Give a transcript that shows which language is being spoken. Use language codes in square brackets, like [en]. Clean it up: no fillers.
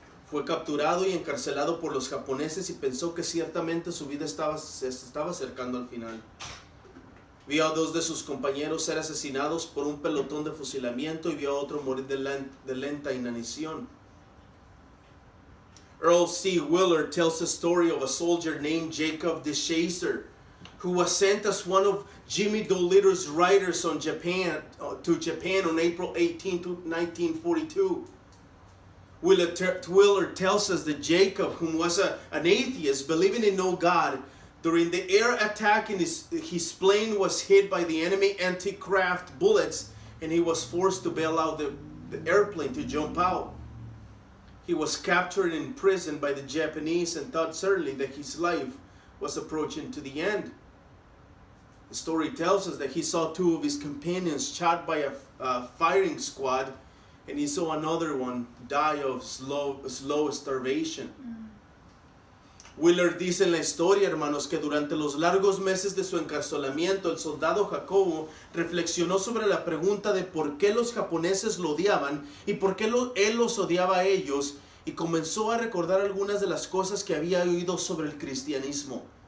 [es] Fue capturado y encarcelado por los japoneses y pensó que ciertamente su vida se estaba acercando al final. Vio a dos de sus compañeros ser asesinados por un pelotón de fusilamiento y vio a otro morir de lenta inanición. [en] Earl C. Willard tells the story of a soldier named Jacob DeShazer, who was sent as one of Jimmy Dolitter's riders to Japan on April 18, 1942. Willard tells us that Jacob, whom was an atheist, believing in no God, during the air attack, his plane was hit by the enemy anti-craft bullets, and he was forced to bail out the airplane to jump out. He was captured and imprisoned by the Japanese and thought certainly that his life was approaching to the end. The story tells us that he saw two of his companions shot by a firing squad, and he saw another one die of slow starvation. [es] Willard dice en la historia, hermanos, que durante los largos meses de su encarcelamiento, el soldado Jacobo reflexionó sobre la pregunta de por qué los japoneses lo odiaban y por qué él los odiaba a ellos, y comenzó a recordar algunas de las cosas que había oído sobre el cristianismo.